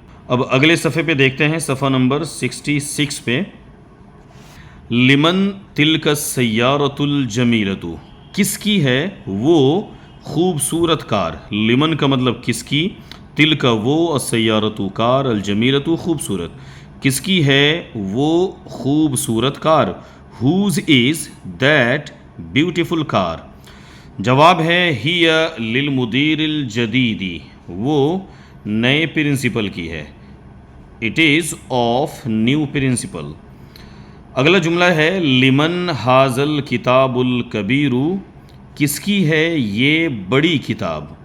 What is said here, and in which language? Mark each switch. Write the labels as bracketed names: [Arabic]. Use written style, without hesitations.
[Urdu] اب اگلے صفحے پہ دیکھتے ہیں، صفحہ نمبر 66 پہ. [Arabic] لمن تلک السیارۃ الجمیلۃ، [Urdu] کس کی ہے وہ خوبصورت کار. لمن کا مطلب کس کی، تلک وہ، السیارۃ کار، الجمیلۃ خوبصورت. کس کی ہے وہ خوبصورت کار. [English] whose is that beautiful car. [Urdu] جواب ہے [Arabic] ہی للمدیر الجدید، [Urdu] وہ نئے پرنسپل کی ہے. [English] It is of new principal. [Urdu] اگلا جملہ ہے [Arabic] لمن حاضل کتاب الکبیر، [Urdu] کس کی ہے یہ بڑی کتاب.